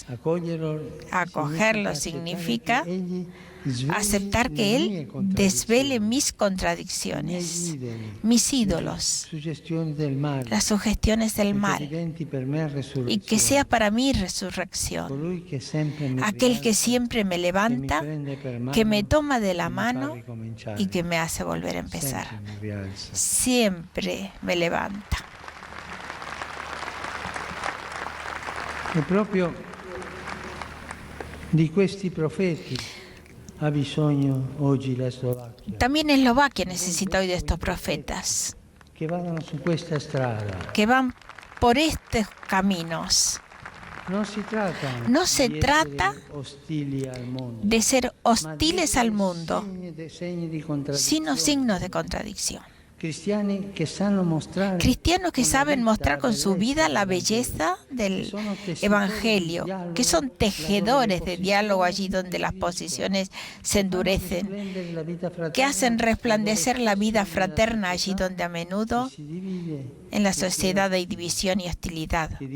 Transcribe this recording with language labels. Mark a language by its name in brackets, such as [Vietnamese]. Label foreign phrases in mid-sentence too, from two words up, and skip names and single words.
[Spanish] Acogerlo significa aceptar que Él desvele mis contradicciones, mis ídolos, las sugestiones del mal, y que sea para mí resurrección. Aquel que siempre me levanta, que me toma de la mano y que me hace volver a empezar. Siempre me levanta. [Italian] E proprio di questi profeti ha bisogno oggi la Slovacchia. [Spanish] También Eslovaquia necesita hoy de estos profetas [Italian] Che vadano su questa strada. [Spanish] que van por estos caminos. Non se trata de ser hostiles al mundo, sino signos de contradicción. Cristianos que saben mostrar con su vida la belleza del Evangelio, que son tejedores de diálogo allí donde las posiciones se endurecen, que hacen resplandecer la vida fraterna allí donde a menudo en la sociedad hay división y hostilidad,